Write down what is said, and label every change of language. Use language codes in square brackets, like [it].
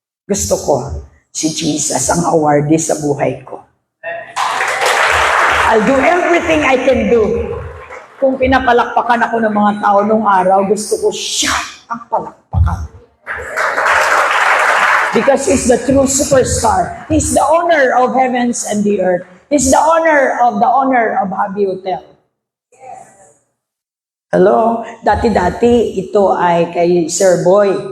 [tl] Gusto ko, si Jesus ang awardee sa buhay ko. [en] I'll do everything I can do [tl] Kung pinapalakpakan ako ng mga tao nung araw, gusto ko siya ang palakpakan. [en] Because he's the true superstar. He's the owner of heavens and the earth. He's the owner of Happy Hotel. Hello? [tl] Dati-dati, ito ay kay Sir Boy.